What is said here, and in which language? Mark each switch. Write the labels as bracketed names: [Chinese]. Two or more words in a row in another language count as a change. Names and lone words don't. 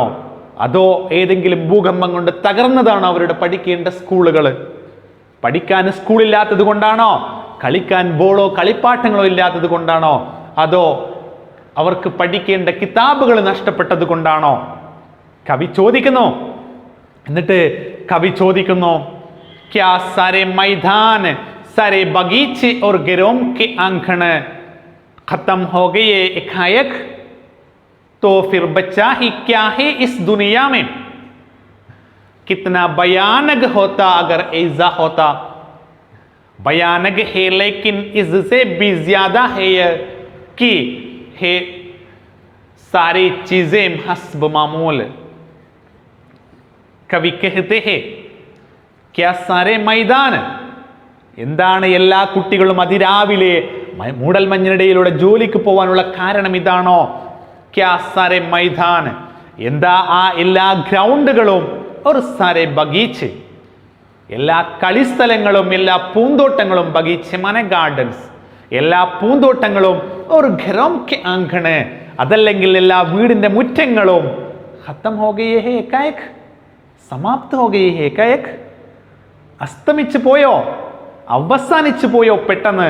[Malayalam] അതോ ഏതെങ്കിലും ഭൂകമ്പം കൊണ്ട് തകർന്നതാണോ അവരുടെ പഠിക്കേണ്ട സ്കൂളുകൾ? പഠിക്കാൻ സ്കൂളില്ലാത്തത് കൊണ്ടാണോ? കളിക്കാൻ ബോളോ കളിപ്പാട്ടങ്ങളോ ഇല്ലാത്തത് കൊണ്ടാണോ? അതോ അവർക്ക് പഠിക്കേണ്ട കിതാബുകൾ നഷ്ടപ്പെട്ടത് കൊണ്ടാണോ? കവി ചോദിക്കുന്നു. എന്നിട്ട് കവി ചോദിക്കുന്നു, [Hindi] क्या सारे मैदान, सारे बगीचे और गिरों के आंगन खत्म हो गए एकाएक, तो फिर बचा ही क्या है इस दुनिया में? कितना भयानक होता अगर ऐसा होता। भयानक है लेकिन इससे भी ज्यादा है कि है सारी चीजें हस्ब मामूल। कवि कहते हैं क्या सारे मैदान, [Malayalam] എന്താണ് എല്ലാ കുട്ടികളും അതിരാവിലെ മൂടൽമഞ്ഞിനിടയിലൂടെ ജോലിക്ക് പോകാനുള്ള കാരണം ഇതാണോ? [Hindi] क्या सारे मैदान, [Malayalam] എന്താ ആ എല്ലാ ഗ്രൗണ്ടുകളും, ഒരു [Hindi] सारे बगीचे, [Malayalam] എല്ലാ കളിസ്ഥലങ്ങളും, എല്ലാ പൂന്തോട്ടങ്ങളും, ബഗീച്ച് മന ഗാർഡൻസ്, എല്ലാ പൂന്തോട്ടങ്ങളും, ഒരു [Hindi] घरों के आंगन, [Malayalam] അതല്ലെങ്കിൽ എല്ലാ വീടിന്റെ മുറ്റങ്ങളും, [Hindi] खत्म हो गए हैं एकाएक, समाप्त हो गई है कयक, [Malayalam] അസ്തമിച്ചു പോയോ, അവസാനിച്ചു പോയോ പെട്ടെന്ന്?